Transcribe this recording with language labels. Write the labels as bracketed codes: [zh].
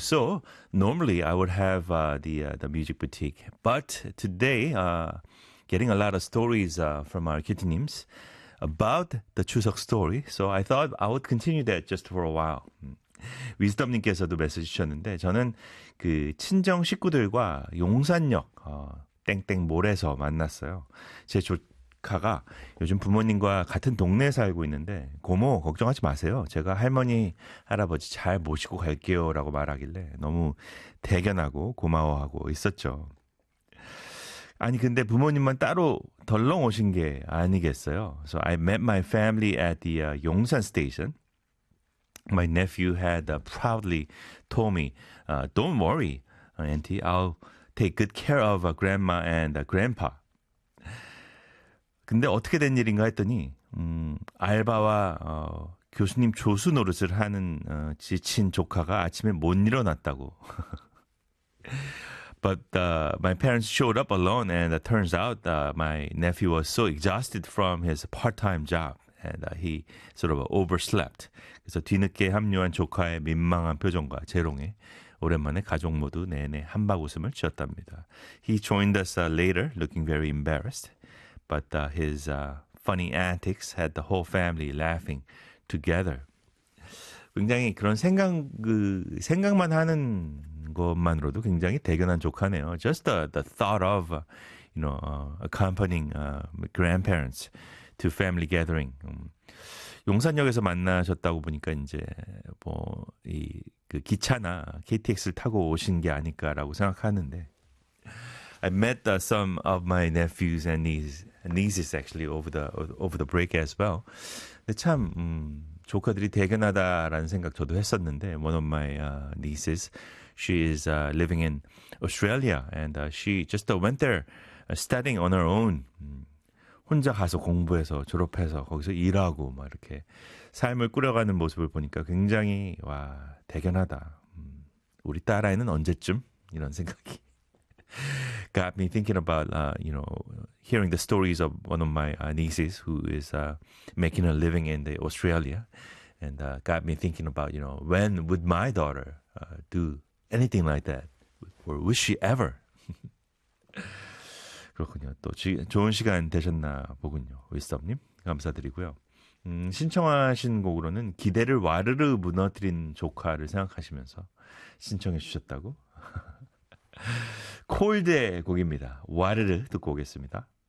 [en] So normally I would have the music boutique, but today getting a lot of stories from our kitty-nims about the Chuseok story. So I thought I would continue that just for a while. [ko] Wisdom님께서도 메시지 주셨는데 저는 그 친정 식구들과 용산역 땡땡 몰에서 만났어요. 제 조카가 요즘 부모님과 같은 동네에 살고 있는데 고모 걱정하지 마세요. 제가 할머니 할아버지 잘 모시고 갈게요 라고 말하길래 너무 대견하고 고마워하고 있었죠. 아니 근데 부모님만 따로 덜렁 오신 게 아니겠어요. [en] So I met my family at the 용산 station. My nephew had proudly told me, don't worry, auntie. I'll take good care of grandma and grandpa. [ko] 근데 어떻게 된 일인가 했더니 알바와 교수님 조수 노릇을 하는 지친 조카가 아침에 못 일어났다고. [en] But my parents showed up alone, and it turns out my nephew was so exhausted from his part-time job. And he sort of overslept. [ko] 그래서 뒤늦게 합류한 조카의 민망한 표정과 재롱에 오랜만에 가족 모두 내내 한박웃음을 지었답니다. [en] He joined us later, looking very embarrassed. But his funny antics had the whole family laughing together. [ko] 굉장히 그런 생각만 하는 것만으로도 굉장히 대견한 조카네요. [en] Just the thought of accompanying grandparents to family gathering. [ko] 용산역에서 만나셨다고 보니까 이제 뭐 이 그 기차나 KTX를 타고 오신 게 아닐까라고 생각하는데. [en] I met some of my nephews and nieces actually over the break as well. [ko] 근데 참 조카들이 대견하다라는 생각 저도 했었는데 [en] one of my nieces, she is living in Australia and she just went there studying on her own. [ko] 혼자 가서 공부해서 졸업해서 거기서 일하고 막 이렇게 삶을 꾸려가는 모습을 보니까 굉장히 와 대견하다. 우리 딸아이는 언제쯤 이런 생각이 [en] got me thinking about hearing the stories of one of my nieces who is making a living in the Australia and got me thinking about when would my daughter do anything like that or would she ever. [ko] 그렇군요. 또 좋은 시간 되셨나 보군요. 윗섭님 감사드리고요. 신청하신 곡으로는 기대를 와르르 무너뜨린 조카를 생각하시면서 신청해 주셨다고. 콜드의 곡입니다. 와르르 듣고 오겠습니다.